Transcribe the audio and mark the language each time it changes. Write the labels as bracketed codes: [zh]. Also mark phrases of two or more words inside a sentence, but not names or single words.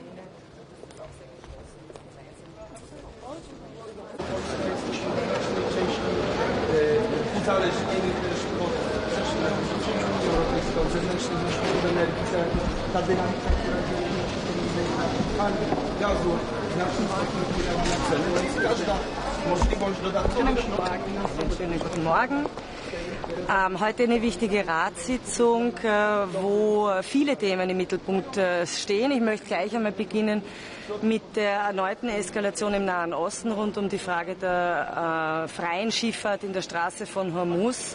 [pl] Uzależnieni też od Unii Europejskiej, od zewnętrznych źródeł energii, ta dynamika, która dzieje się w gazu, znacznie wpływa na ceny, więc każda możliwość dodatkowych środków. [de] Guten Morgen. Heute eine wichtige Ratssitzung, wo viele Themen im Mittelpunkt stehen. Ich möchte gleich einmal beginnen mit der erneuten Eskalation im Nahen Osten rund um die Frage der freien Schifffahrt in der Straße von Hormuz.